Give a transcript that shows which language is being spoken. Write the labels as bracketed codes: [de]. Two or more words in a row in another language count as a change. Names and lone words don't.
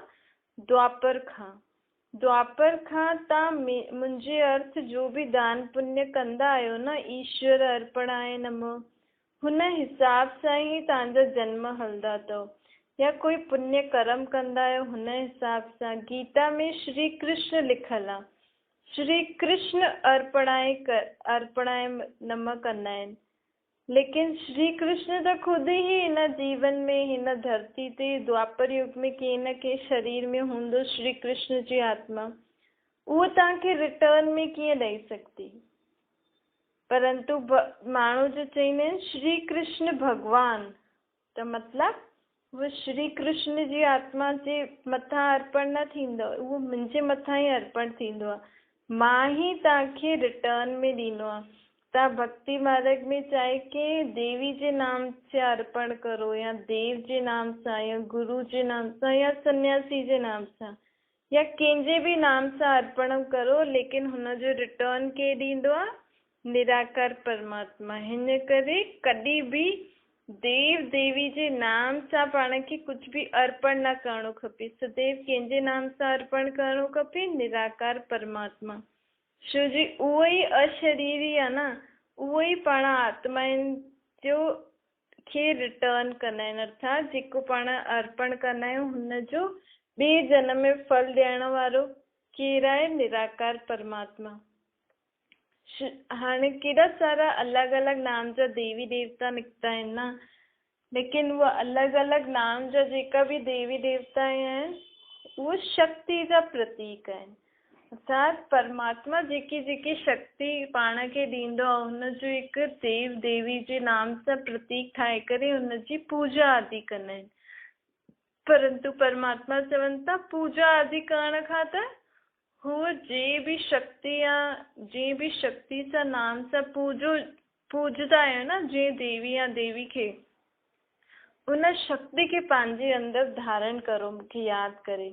[sd] द्वापर खां। द्वापर खां तव्हां मुंहिंजे अर्थ जो बि दान पुण्य कंदा आहियो न, ईश्वर अर्पणाय नमः, हुन हिसाब सां ई तव्हांजा जन्म हलंदा अथव। या कोई पुण्य कर्म कंदा आहियो हुन हिसाब सां। गीता में श्री कृष्ण लिखल आहे श्री कृष्ण अर्पणाए नम कंदा आहिनि, लेकिन श्री कृष्ण त खुद ही हिन जीवन में, हिन धरती ते द्वापर युग में कंहिं न कंहिं शरीर में हूंदो श्री कृष्ण जी आत्मा, उहो तव्हांखे रिटर्न में कीअं ॾेई सघंदी। परंतु माण्हू जो चईंदा आहिनि श्री कृष्ण भगवान, त मतिलब वो श्री कृष्ण जी आत्मा जे मथां अर्पण न थींदो, उहो मुंहिंजे मथां ई अर्पण थींदो आहे, मां ही तव्हांखे रिटर्न में ॾींदो आहे। तव्हां भक्ति मार्ग में चाहे कि देवी जे नाम से अर्पण करो, या देव जे नाम सां, या गुरु जे नाम सां, या सन्यासी जे नाम सां, या कंहिंजे भी नाम सां अर्पण करो, लेकिन हुनजो रिटर्न के ॾींदो आहे? निराकार परमात्मा। हिन करे कॾहिं भी देव देवी जे नाम सां पाण खे कुछ भी अर्पण न करणो खपे, सदैव कंहिंजे नाम सां अर्पण करणो खपे? निराकार परमात्मा। छो जी उहो ई अशरीरी आहे न, उहो ई पाण आत्माउनि जो खे रिटर्न कंदा आहिनि, अर्थात जेको पाण अर्पण कंदा आहियूं हुनजो ॿिए जन्म में फल ॾियण वारो केरु आहे? निराकार परमात्मा। हाणे केॾा सारा अलॻि अलॻि नाम जा देवी देवता निकिता आहिनि न, लेकिन उहा अलॻि अलॻि नाम जा जेका भी देवी देवता आहिनि उहे शक्ति जा प्रतीक आहिनि, अर्थात परमात्मा जेकी जेकी शक्ति पाण खे ॾींदो आहे हुनजो हिकु देव देवी जे नाम सां प्रतीक ठाहे करे हुनजी पूजा आदि कंदा आहिनि। परंतु परमात्मा चवनि था पूजा आदि करण खां त हूअ जे भी शक्ति सां नाम सां पूजदा आहियो न, जे देवी या देवी खे, उन शक्ति खे पंहिंजे अंदर धारण करो, मूंखे यादि करे।